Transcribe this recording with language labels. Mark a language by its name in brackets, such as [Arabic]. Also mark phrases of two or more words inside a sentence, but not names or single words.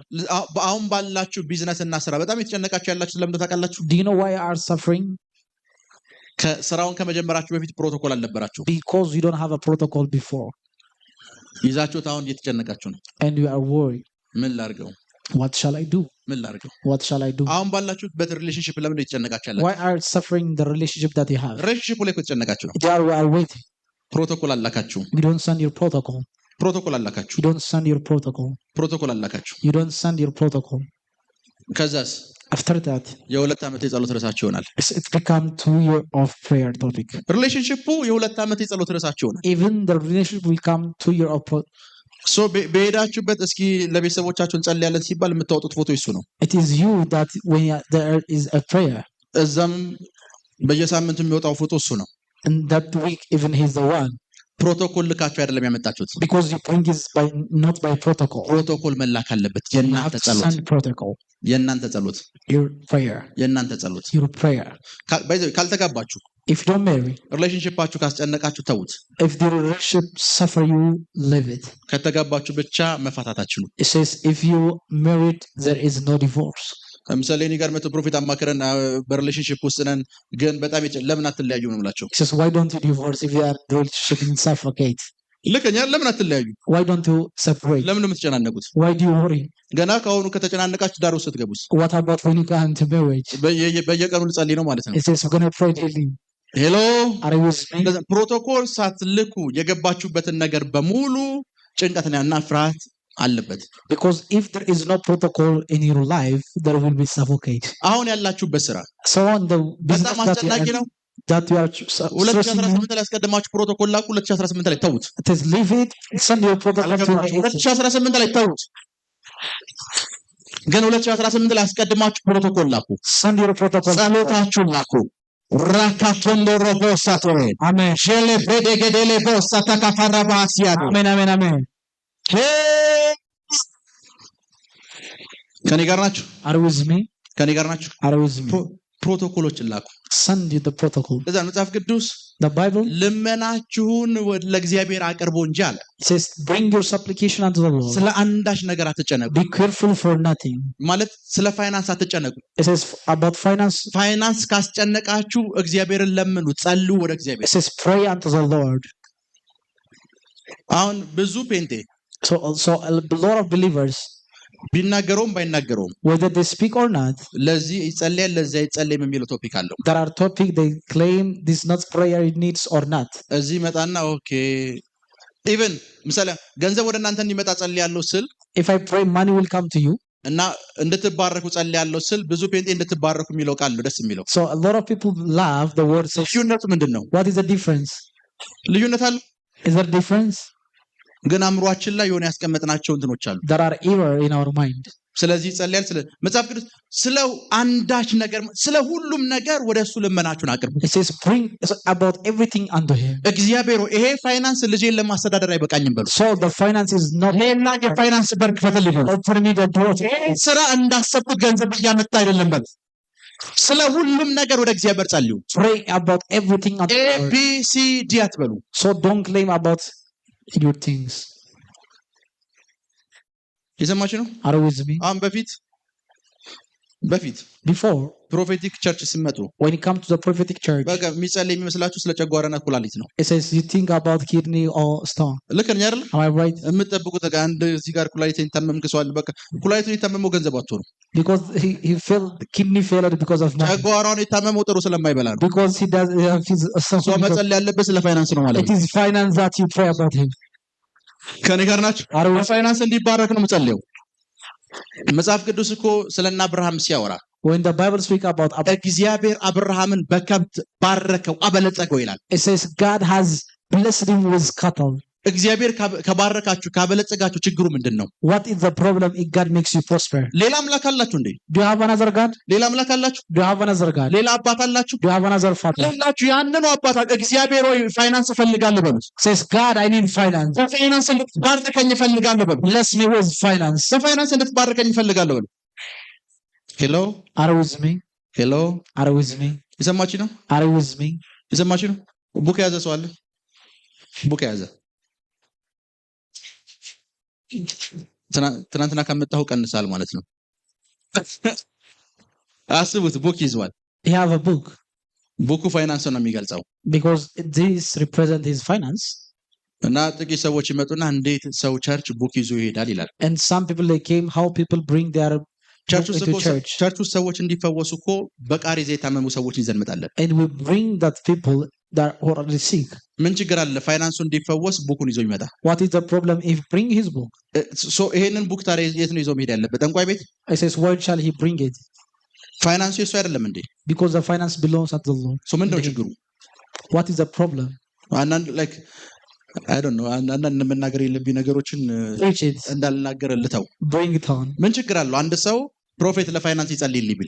[Amharic] አሁን ባላችሁ ቢዝነስ እና ስራ በጣም የተጨነቃችሁ ያላችሁ ለምን ታውቃላችሁ? [English] Do you know why you are suffering? [Amharic] ከስራውን ከመጀመራችሁ በፊት ፕሮቶኮል አልነበራችሁ። [English] Because you don't have a protocol before [Amharic] ይዛችሁት አሁን እየተጨነቃችሁ ነው። [English] and you are worried. [Amharic] ምን ላድርገው? [English] What shall I do? [Amharic] ምን ላድርገው? [English] What shall I do? [Amharic] አሁን ባላችሁበት ሪሌሽንሺፕ ለምን እየተጨነቃችሁ ያላችሁ? [English] Why are you suffering the relationship that you have? [Amharic] ሪሌሽንሺፕ ላይ እየተጨነቃችሁ ነው። [English] They are waiting. [Amharic] ፕሮቶኮል አላካችሁ። [English] You don't send your protocol. [Amharic] ፕሮቶኮል አላካችሁ። [English] You don't send your protocol. [Amharic] ፕሮቶኮል አላካችሁ። [English] You don't send your protocol. [Amharic] ከዛስ [English] After that, [Amharic] የሁለት ዓመት የጸሎት ርዕሳችሁ ይሆናል። [English] it become 2 year of prayer topic. [Amharic] ሪሌሽንሺፑ የሁለት ዓመት የጸሎት ርዕሳችሁ ይሆናል። [English] Even the relationship will come 2 year of [Amharic] ሶ በሄዳችሁበት እስኪ ለቤተሰቦቻችሁ እንጸልያለን ሲባል የምታወጡት ፎቶ እሱ ነው። [English] It is you that when there is a prayer. [Amharic] እዛም በየሳምንቱ የሚወጣው ፎቶ እሱ ነው። [English] And that week even he's the one. [Amharic] ፕሮቶኮል ልካችሁ አይደለም ያመጣችሁት። [English] Because you bring it by not by protocol. [Amharic] ፕሮቶኮል መላክ አለበት። [English] You have [Amharic] የእናንተ [English] to [Amharic] ጸሎት [English] send protocol. [Amharic] የእናንተ ጸሎት [English] Your prayer. [Amharic] የእናንተ ጸሎት [English] Your prayer. [Amharic] ካልተጋባችሁ [English] If you don't marry, [Amharic] ሪሌሽንሺፓችሁ ካስጨነቃችሁ ተውት። [English] if the relationship suffer you, leave it. [Amharic] ከተጋባችሁ ብቻ መፋታታችሁ ነው። [English] It says if you married, there is no divorce. [Amharic] ለምሳሌ እኔ ጋር መቶ ፕሮፌት አማከረን በሪሌሽንሺፕ ውስጥ ነን ግን በጣም ለምን አትለያዩ ነው የምላቸው። [English] It says why don't you divorce if you are the relationship in suffocate? [Amharic] ልከኛ ለምን አትለያዩ? [English] Why don't you separate? [Amharic] ለምን ነው የምትጨናነቁት? [English] Why do you worry? [Amharic] ገና ከአሁኑ ከተጨናነቃችሁ ዳር ውስጥ ስትገቡስ? [English] What about when you come into marriage? [Amharic] በየቀኑ ልጸልይ ነው ማለት ነው። [English] It says we're going to pray daily. [Amharic] ሄሎ [English] Are you with me? [Amharic] ፕሮቶኮል ሳትልኩ የገባችሁበትን ነገር በሙሉ ጭንቀትና ፍርሃት አለበት። [English] Because if there is no protocol in your life, there will be suffocate. [Amharic] አሁን ያላችሁበት ስራ [English] So on the business [Amharic] በጣም አስጨናቂ ነው። [English] that you are stressing, [Amharic] 2018 ላይ አስቀድማችሁ ፕሮቶኮል ላኩ። 2018 ላይ ተውት። [English] it is leave it, send your protocol to [Amharic] 2018 ላይ ተውት። ግን 2018 ላይ አስቀድማችሁ ፕሮቶኮል ላኩ። [English] send your protocol. [Amharic] ጸሎታችሁን ላኩ። ራካቶንዶ ሮቦሳቶ [English] Amen. ሼሌ በደገደለ ቦሳታ ካፋራባሲያዶ Amen, amen, amen. [Amharic] ከኔ ጋር ናችሁ? [English] Are you with me? [Amharic] ከኔ ጋር ናችሁ? [English] Are you with me? [Amharic] ፕሮቶኮሎችን ላኩ። [English] Send you the protocol. [Amharic] ለዛ መጽሐፍ ቅዱስ [English] The Bible [Amharic] ልመናችሁን ለእግዚአብሔር አቅርቡ እንጂ አለ። [English] says bring your supplication unto the Lord. [Amharic] ስለ አንዳች ነገር አትጨነቁ። [English] Be careful for nothing. [Amharic] ማለት ስለ ፋይናንስ አትጨነቁ። [English] It says about finance. [Amharic] ፋይናንስ ካስጨነቃችሁ እግዚአብሔርን ለምኑ፣ ጸልዩ ወደ እግዚአብሔር። [English] It says pray unto the Lord. [Amharic] አሁን ብዙ ፔንቴ [English] So a lot of believers, [Amharic] ቢናገረውም ባይናገረውም [English] whether they speak or not, [Amharic] ለዚህ ይጸልያል ለዚህ አይጸልይም የሚለው ቶፒክ አለው። [English] there are topics they claim this not prayer it needs or not. [Amharic] እዚህ መጣና [English] okay even [Amharic] ምሳሌ ገንዘብ ወደ እናንተ እንዲመጣ ጸልያለሁ ስል [English] If I pray, money will come to you. [Amharic] እና እንድትባረኩ ጸልያለሁ ስል ብዙ ፔንቴ እንድትባረኩ የሚለው ቃል ነው ደስ የሚለው። [English] So a lot of people love the word says. [Amharic] ልዩነቱ ምንድነው? [English] What is the difference? [Amharic] ልዩነት አለ። [English] Is there difference? [Amharic] ግን አእምሯችን ላይ የሆነ ያስቀመጥናቸው እንትኖች አሉ። [English] There are error in our mind. [Amharic] ስለዚህ ጸልያል ስለ መጽሐፍ ቅዱስ ስለ አንዳች ነገር ስለ ሁሉም ነገር ወደሱ ልመናችሁን አቅርቡ። [English] It says bring about everything unto him. [Amharic] እግዚአብሔር ይሄ ፋይናንስ ልጄን ለማስተዳደር አይበቃኝም በሉ። [English] So the finance is not [Amharic] ይሄና የፋይናንስ በር ክፈትልኝ በሉ። [English] open me the door. [Amharic] ስራ እንዳሰብኩት ገንዘብ እያመጣ አይደለም በሉ። ስለ ሁሉም ነገር ወደ እግዚአብሔር ጸልዩ። [English] Pray about everything unto [Amharic] ኤ [English] the Lord. [Amharic] ቢ ሲ ዲ አትበሉ። [English] So don't claim about your things. [Amharic] የሰማችሁ ነው። [English] Are you with me? [Amharic] አሁን በፊት [English] Before, prophetic church [Amharic] ሲመጡ [English] when it comes to the prophetic church, [Amharic] በቃ የሚጸልይ የሚመስላችሁ ስለ ጨጓራና ኩላሊት ነው። [English] it says you think about kidney or stone. [Amharic] ልክ ነኝ አይደል? [English] Am I right? [Amharic] የምትጠብቁት አንድ እዚህ ጋር ኩላሊት የታመምክ ሰው አለ። በቃ ኩላሊቱን የታመመው ገንዘብ አጥቶ ነው። [English] Because he felt kidney failure because of money. [Amharic] ጨጓራውን የታመመው ጥሩ ስለማይበላ ነው። [English] Because he does he's [Amharic] ሰው [English] suffering. [Amharic] መጸለይ ያለበት ስለ ፋይናንስ ነው ማለት [English] It [Amharic] ነው። [English] is finance that you pray about him. [Amharic] ከኔ ጋር ናችሁ? [English] Are you? [Amharic] ፋይናንስ እንዲባረክ ነው የምጸልየው። መጽሐፍ ቅዱስ እኮ ስለና አብርሃም ሲያወራ [English] When the Bible speaks about Abraham, [Amharic] እግዚአብሔር አብርሃምን በከብት ባረከው አበለጸገው ይላል። [English] it says God has blessed him with cattle. [Amharic] እግዚአብሔር ከባረካችሁ ካበለጸጋችሁ ችግሩ ምንድነው? [English] What is the problem if God makes you prosper? [Amharic] ሌላ አምላክ አላችሁ እንዴ? [English] Do you have another God? [Amharic] ሌላ አምላክ አላችሁ? [English] Do you have another God? [Amharic] ሌላ አባት አላችሁ? [English] Do you have another father? [Amharic] ሌላችሁ ያንኑ አባት እግዚአብሔር ሆይ ፋይናንስ እፈልጋለሁ በሉት። [English] Says God, I need finance. [Amharic] በፋይናንስ እንድትባርከኝ እፈልጋለሁ በሉት። [English] Bless me with finance. [Amharic] በፋይናንስ እንድትባርከኝ እፈልጋለሁ በሉት። ሄሎ [English] Are you with me? [Amharic] ሄሎ [English] Are you with me? [Amharic] የሰማችሁ ነው? [English] Are you with me? [Amharic] የሰማችሁ ነው? ቡክ የያዘ ሰው አለ? ቡክ የያዘ ትናንትና ካመጣሁ ቀንሳል ማለት ነው። አስቡት፣ ቡክ ይዟል። [English] He have a book [Amharic] ቡኩ ፋይናንስ ነው የሚገልጸው። [English] because this represent his finance. [Amharic] እና ጥቂት ሰዎች ይመጡና እንዴት ሰው [English] church book [Amharic] ይዞ ይሄዳል ይላል። [English] And some people they came, how people bring their [Amharic] ቸርች [English] book into church. [Amharic] ውስጥ ሰዎች እንዲፈወሱ እኮ በቃሪዛ የታመሙ ሰዎች ይዘን እንመጣለን። [English] And we bring that people that are already sick. [Amharic] ምን ችግር አለ? ፋይናንሱ እንዲፈወስ ቡኩን ይዞ ይመጣ። [English] What is the problem if bring his book? [Amharic] ይሄንን ቡክ ታዲያ የት ነው ይዞ መሄድ ያለበት? ጠንቋይ ቤት? [English] It says where shall he bring it? [Amharic] ፋይናንሱ የሱ አይደለም እንዴ? [English] Because the finance belongs to the Lord. [Amharic] ምንድነው ችግሩ? [English] What is the problem? [Amharic] አንዳንድ [English] like I don't know [Amharic] አንዳንድ መናገር የለብኝ ነገሮችን [English] Preach it. [Amharic] እንዳልናገር ልተው። [English] Bring it on. [Amharic] ምን ችግር አለው? አንድ ሰው ፕሮፌት ለፋይናንስ ይጸልይልኝ ቢል